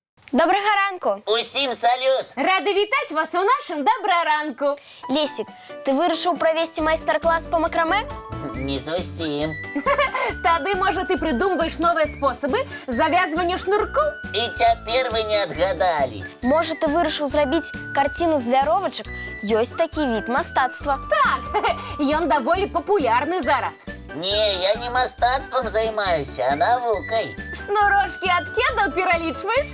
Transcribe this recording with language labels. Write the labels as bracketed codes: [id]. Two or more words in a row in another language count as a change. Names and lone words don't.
[uk] Доброго ранку! Усім салют! Рада вітати вас у нашому «Доброго ранку». [be] Лесик, ты вырашыў правесці майстар-клас по макраме? Не зусім. Тады, [uk] може, ти придумуєш нові способи зав'язування шнурков? [be] І цяпер ви не адгадалі. Можа, ты вырашыў зрабіць карціну з вяровачак? Ёсць такі від мастацтва. Так, ён даволі популярний зараз. Не, я не мастацтвом займаюся, а навукай. [uk] Шнурочки от кедаў пералічваєш?